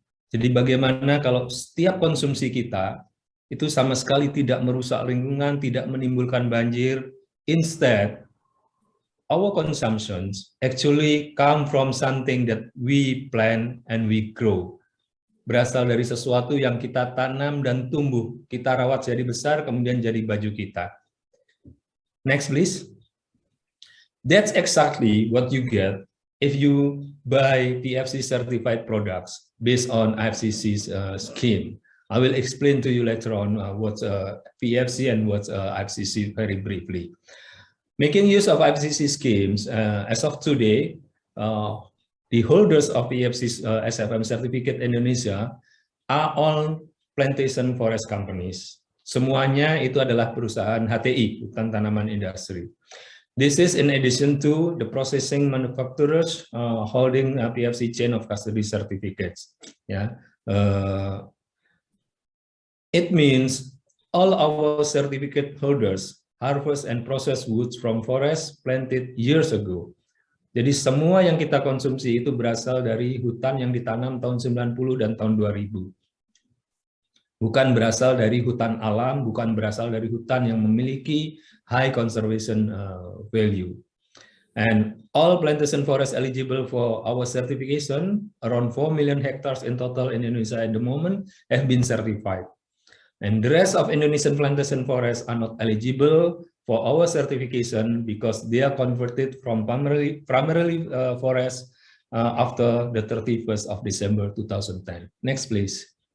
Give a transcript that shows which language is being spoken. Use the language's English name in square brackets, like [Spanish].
[Indonesian] Jadi bagaimana kalau setiap konsumsi kita itu sama sekali tidak merusak lingkungan, tidak menimbulkan banjir. [English] Instead, our consumptions actually come from something that we plant and we grow. [Indonesian] Berasal dari sesuatu yang kita tanam dan tumbuh, kita rawat jadi besar, kemudian jadi baju kita. [English] Next, please. That's exactly what you get if you buy PEFC certified products based on IFCC's scheme. I will explain to you later on what's PEFC and what's IFCC very briefly. Making use of IFCC schemes, as of today, the holders of PEFC SFM certificate Indonesia are all plantation forest companies. [Indonesian] Semuanya itu adalah perusahaan HTI, hutan tanaman industri. [English] This is in addition to the processing manufacturers holding a PEFC chain of custody certificates. Yeah, it means all our certificate holders harvest and process woods from forests planted years ago. [Indonesian] Jadi semua yang kita konsumsi itu berasal dari hutan yang ditanam tahun 90 dan tahun 2000. Bukan berasal dari hutan alam, bukan berasal dari hutan yang memiliki [English] high conservation value. And all plantation forests eligible for our certification, around 4 million hectares in total in Indonesia at the moment, have been certified. And the rest of Indonesian plantation forests are not eligible for our certification because they are converted from primarily forests after the 31st of December 2010. Next, please.